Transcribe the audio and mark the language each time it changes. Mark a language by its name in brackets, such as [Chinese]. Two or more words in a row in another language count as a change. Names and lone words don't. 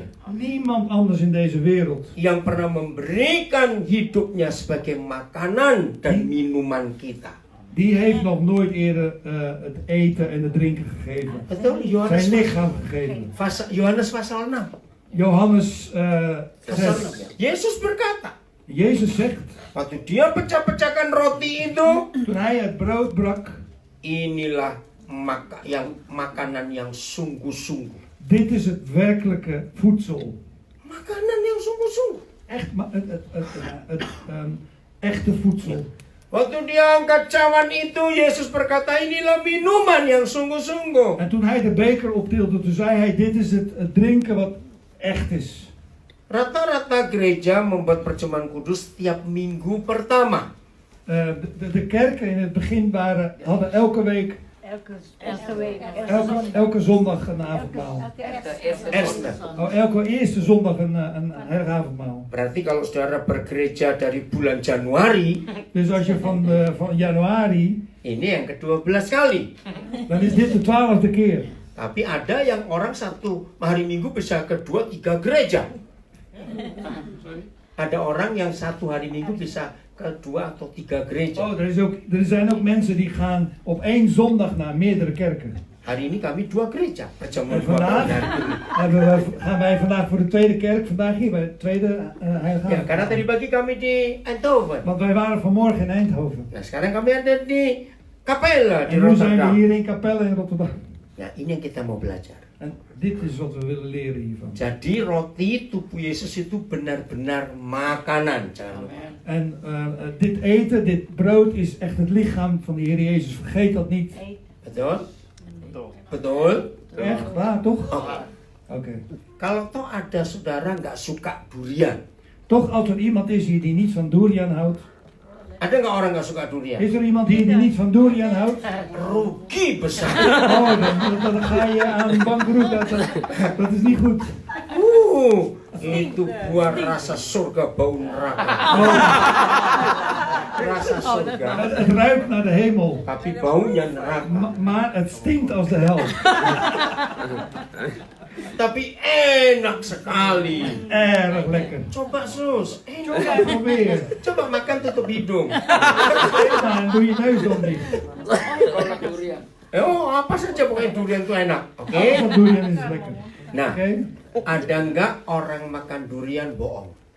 [Dutch] Niemand anders in deze wereld. [Indonesian] yang pernah memberikan hidupnya sebagai makanan dan minuman kita. [Dutch] Die heeft nog nooit eerder het eten en het drinken gegeven. [Indonesian] Betul? [Dutch] Zijn lichaam gegeven. [Indonesian] Yohanes pasal 6. [Dutch] Johannes [Indonesian] Pasal 6. 6. Yesus berkata, [Dutch] Jezus zegt, [Indonesian] waktu dia pecah-pecahkan roti itu, [Dutch] toen hij het brood brak, [Indonesian] inilah makanan yang sungguh-sungguh. [Dutch] dit is het werkelijke voedsel. [Indonesian] Makanan yang sungguh-sungguh. [Dutch] Echt, echte voedsel. [Indonesian] Waktu dia angkat cawan itu, Yesus berkata, inilah minuman yang sungguh-sungguh. [Dutch] En toen hij de beker optilde, toen zei hij, dit is het drinken wat echt is. [Indonesian] Rata-rata gereja membuat perjamuan kudus setiap minggu pertama. [Dutch] De kerken in het begin hadden elke week, Elke week. elke zondag een avondmaal. Esther. Elke eerste zondag een avondmaal. [Indonesian] Berarti kalau saudara bergereja dari bulan Januari, [Dutch] Dus als je van januari, [Indonesian] ini yang ke-12 kali. [Dutch] dan is dit de 12e keer. [Indonesian] Tapi ada yang orang satu hari Minggu bisa ke 2-3 gereja. Ada orang yang satu hari Minggu bisa ke 2 atau 3 gereja. [Dutch] Oh, er zijn ook mensen die gaan op één zondag naar meerdere kerken. [Indonesian] Hari ini kami 2 gereja. Perjamuan [Dutch] En 2 vandaag [Indonesian] kali. [Dutch] gaan wij vandaag voor de tweede kerk, vandaag hier bij het tweede heilige [Indonesian] Ya, karena tadi [Dutch] avondmaal. [Indonesian] pagi kami di Eindhoven. [Dutch] Want wij waren vanmorgen in Eindhoven. [Indonesian] Nah, sekarang kami ada di Capella di [Dutch] En nu zijn we Rotterdam. hier in Capelle in Rotterdam. [Indonesian] Nah, ini yang kita mau belajar. [Dutch] En dit is wat we willen leren hiervan. [Indonesian] Jadi roti tubuh Yesus itu benar-benar makanan. Jangan lupa. [Dutch] En dit eten, dit brood is echt het lichaam van de Heer Jezus. Vergeet dat niet. [Indonesian] Betul? Betul? [Dutch] Echt waar, toch? [Indonesian] Oke. [Dutch] Oké. [Indonesian] Kalau toh ada saudara nggak suka durian, [Dutch] Toch, als er iemand is hier die niet van durian houdt. [Indonesian] ada nggak orang nggak suka durian? [Dutch] Is er iemand hier die niet van durian houdt? [Indonesian] Rugi besar. [Dutch] Oh, dan ga je aan bankroet. Dat is niet goed. [Indonesian] Itu buah rasa surga bau neraka. Rasa surga, [Dutch] Het ruikt naar de hemel. [Indonesian] tapi baunya neraka. [Dutch] Maar het stinkt als de hel. [Indonesian] Tapi enak sekali. [Dutch] Erg lekker. [Indonesian] Coba sus, [Dutch] Coba probeer. [Indonesian] Coba makan tutup hidung. [Dutch] Dan doe je neus dan dicht. [Indonesian] Kalau durian. Oh, apa saja pokoknya durian itu enak. Oke? [Dutch] Alles wat durian is lekker. [Indonesian] Nah, [Dutch] Oké? [Indonesian] ada nggak orang makan durian bohong?